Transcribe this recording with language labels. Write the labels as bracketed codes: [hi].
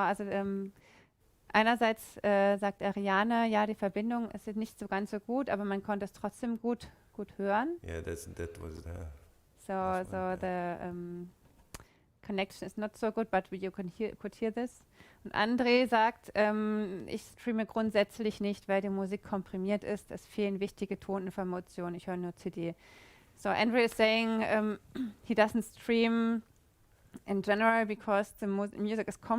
[de] Also einerseits sagt Ariane, ja, die Verbindung ist jetzt nicht so ganz so gut, aber man konnte es trotzdem gut hören. [en] Yeah, that was the connection is not so good, but you could hear this. [de] Und André sagt, ich streame grundsätzlich nicht, weil die Musik komprimiert ist. Es fehlen wichtige Toninformationen. Ich höre nur CD. [en] So André is saying he doesn't stream in general because the music is